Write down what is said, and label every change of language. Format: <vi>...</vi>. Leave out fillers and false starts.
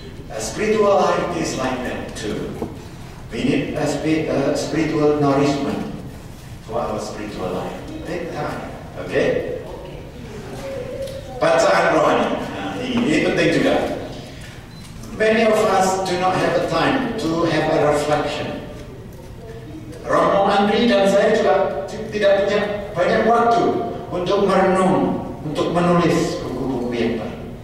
<en>A spiritual life is like that too. We need a spiritual nourishment for our spiritual life. Take time, okay?</en> <id>Bacaan rohani, ini penting juga.</id> <en>Many of us do not have the time to have a reflection.</en> <id>Romo Andri dan saya juga tidak punya banyak waktu untuk merenung, untuk menulis buku-buku yang baik.</id>